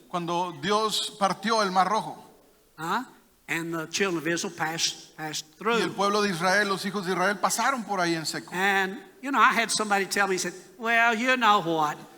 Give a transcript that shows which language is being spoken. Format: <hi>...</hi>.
<es>Cuando Dios partió el Mar Rojo.</es> <en>And the children of Israel passed through.</en> <es>Y el pueblo de Israel, los hijos de Israel pasaron por ahí en seco.</es> <en>And, I had somebody tell me, he said, well, you know what?</en>